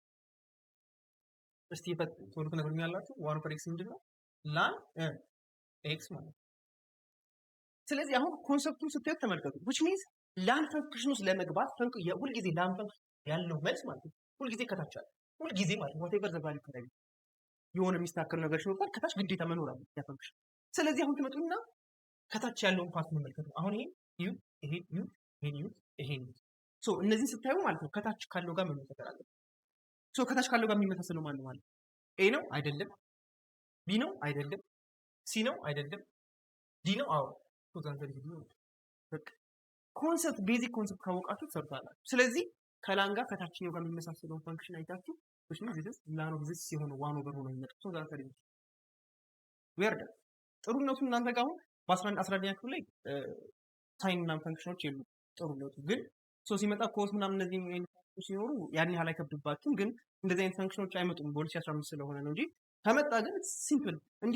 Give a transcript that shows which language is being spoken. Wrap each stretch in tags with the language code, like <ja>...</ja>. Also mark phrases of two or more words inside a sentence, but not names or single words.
<am>እስቲ ቶሎ ትነግሩኛላችሁ።</am> <en>one over x</en> <am>ምንድነው? ላን ኤክስ ማለት። ስለዚህ አሁን ኮንሰፕቱን ስታዩት ተመልከቱ።</am> <en>which means</en> <am>ላን ፈንክሽን ውስጥ ለመግባት ሁልጊዜ ላን ፈንክሽን ያለው መልስ ማለት ነው ሁልጊዜ ከታች አለ። ሁልጊዜ ማለት</am> <en>whatever the value</en> <am>ከታች የሆነ የሚስተካከል ነገር ሲኖር ከታች ግዴታ መኖር አለ ያ ፈንክሽን። ስለዚህ አሁን ትመጡና ከታች ያለውን ፓርት መመልከቱ። አሁን ይሄ ሶ እነዚህን ስታዩ ማለት ነው ከታች ካለው ጋር መመሳሰል አለ። ሶ ከታች ካለው ጋር የሚመሳሰለው ማለት ነው ኤ ነው አይደለም፣ ቢ ነው አይደለም፣ ሲ ነው አይደለም፣ ዲ ነው አዎ። ሶ ዛንተ ዲ ነው በቃ</am> <en>concept basic concept</en> <am>ካወቃችሁ ሰርታላችሁ። ስለዚህ ከላን ጋር ከታችኛው ጋር የሚመሳሰለውን ፈንክሽን አይታችሁ</am> <en>which means this ln of this</en> <am>ሲሆን</am> <en>one over</en> <am>ሆኖ የሚመጣው ሶ ዛንተ ዲ ወርደ ጥሩነቱ እናንተ ጋር አሁን በ11ኛ ክፍል ላይ ሳይን እና ፈንክሽኖች የሉ። ጥሩነቱ ግን ሶ ሲመጣ ኮስ ምናምን እነዚህ ሲኖሩ ያን ያህል አይከብድባችሁም። ግን እንደዚህ አይነት ፈንክሽኖች አይመጡም በ2015 ስለሆነ ነው እንጂ ከመጣ ግን ሲምፕል እንዲህ</am>